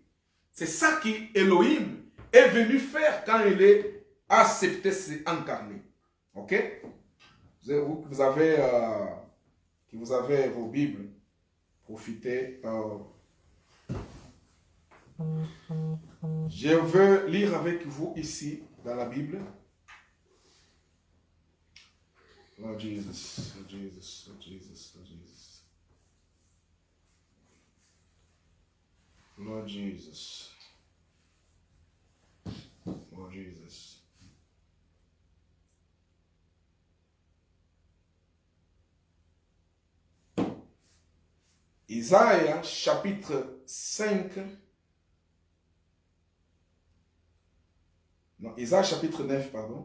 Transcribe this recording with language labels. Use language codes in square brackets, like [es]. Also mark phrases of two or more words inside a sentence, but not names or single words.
[fr] C'est ça qu'Elohim est venu faire quand il est accepté s'incarner. Ok? Vous avez vos Bibles, profitez. Je veux lire avec vous ici, dans la Bible. [en] Lord Jesus, Lord Jesus, Lord Jesus, Lord Jesus. Lord Jesus. Lord Jesus. [fr] Isaïe chapitre 5. Non, Isaïe chapitre 9, pardon.